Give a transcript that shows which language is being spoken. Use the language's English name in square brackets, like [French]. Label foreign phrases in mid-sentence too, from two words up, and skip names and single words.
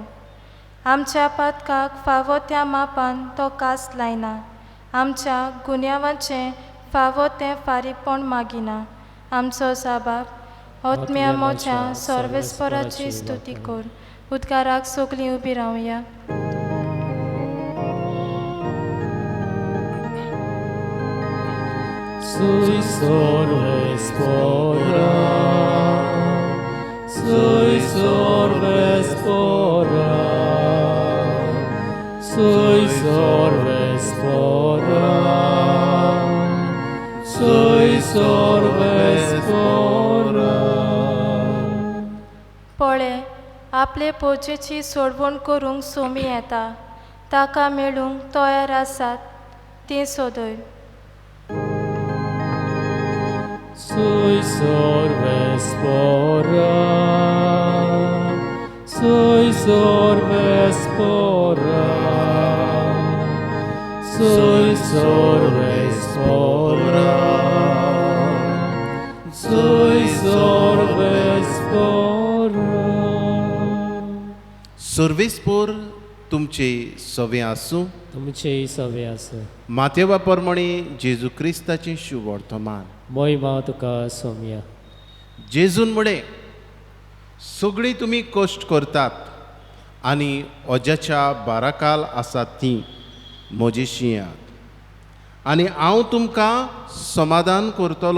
[Konkani] आमच्या पातकाक फावो त्या मापान तो कास लायना. आमच्या गुन्यांवाचें फावो तें फारीकपण मागिना. आमचो जबाब आत्म्या मोच्या सर्वेस्पराची स्तुती कर. उद्गाराक सगलीं उबी रावया. Sui sorvespora, sui sorvespora, sui sorvespora, sui sorvespora. पळे, आपले पोजेची सोडवण करूंक सोमी येता. ताका मेळूंक तयार आसात ती सोदय. Sui sorvespora, sui sorvespora, sui sorvespora, sui sorvespora. सर्वेस्पोर तुमचे सवे आसूं. तुमचे सवे आसूं. माथेवा प्रमाणे जेजू क्रिस्ताचें शुभ वर्तमान. मोहिमा तुका सोम्या. जेजून म्हणे, सगळीं तुमी कश्ट करतात आनी ओज्याच्या बाराकाल आसात तीं म्हजेशी यात, आनी हांव तुमकां समाधान करतलों.